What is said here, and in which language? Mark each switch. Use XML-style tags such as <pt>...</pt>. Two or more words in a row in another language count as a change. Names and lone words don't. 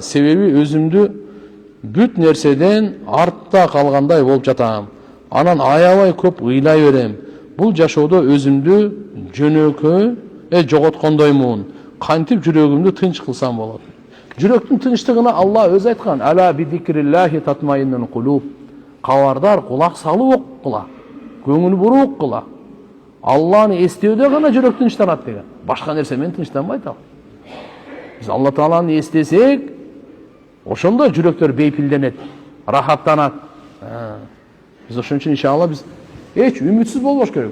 <ky>Себеби өзүмдү бүт нерседен артта калгандай болуп жатам. Анан аябай көп ыйлай берем. Бул жашоодо өзүмдү жөнөкөй жоготкондоймун. Кантип жүрөгүмдү тынч кылсам болот? Жүрөктүн тынчтыгына Алла өзү айткан:</ky> <ar>"ألا بذكر الله تطمئن القلوب."</ar> <ky>Кабардар, кулак салып кыла, көңүл буруп кыла. Алланы эстөөдө гана жүрөк тынчтанат деген. Башка нерсе менен тынчтанбайт ал. Биз Алла тааланы эстесек, ошондо жүрөктөр бейпилденет, рахаттанат. Биз ошон үчүн иншалла биз эч үмүтсүз болбош керек.</ky>